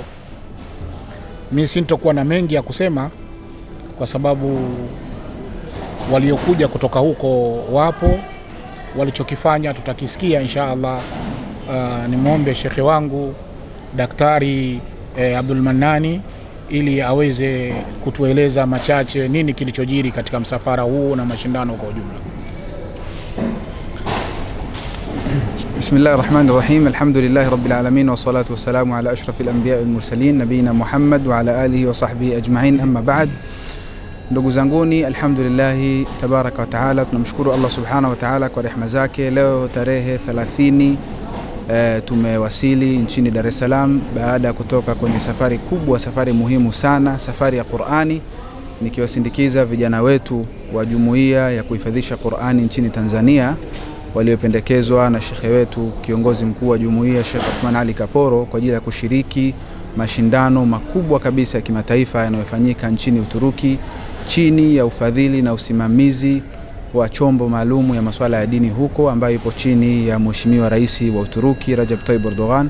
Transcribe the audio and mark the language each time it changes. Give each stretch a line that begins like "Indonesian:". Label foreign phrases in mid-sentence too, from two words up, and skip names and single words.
Swahili: Mimi sintokuwa na mengi ya kusema kwa sababu waliokuja kutoka huko wapo, walichokifanya tutakisikia inshallah. Nimwombe shekhi wangu Daktari Abdul Mannani ili aweze kutueleza machache nini kilichojiri katika msafara huu na mashindano kwa ujumla.
Arabic: Bismillahirrahmanirrahim. الحمد لله رب العالمين والصلاة والسلام على أشرف الأنبياء والمرسلين نبينا محمد وعلى آله وصحبه أجمعين، أما بعد.
Swahili: Ndugu zanguni,
Arabic: الحمد لله تبارك وتعالى,
Swahili: tunamshukuru Allah
Arabic: سبحانه وتعالى
Swahili: kwa rehema zake. Leo tarehe 30 tumewasili nchini Dar es Salaam baada ya kutoka kwenye safari kubwa, safari muhimu sana, safari ya Qur'ani, nikiwasindikiza vijana wetu wa jumuiya ya kuhifadhisha Qur'ani nchini Tanzania waliopendekezwa na shekhe wetu kiongozi mkuu wa jumuiya Sheikh Uthman Ali Kaporo kwa ajili ya kushiriki mashindano makubwa kabisa ya kimataifa yanayofanyika nchini Uturuki chini ya ufadhili na usimamizi wa chombo maalumu ya masuala ya dini huko ambayo ipo chini ya Mheshimiwa Rais wa Uturuki Recep Tayyip Erdogan.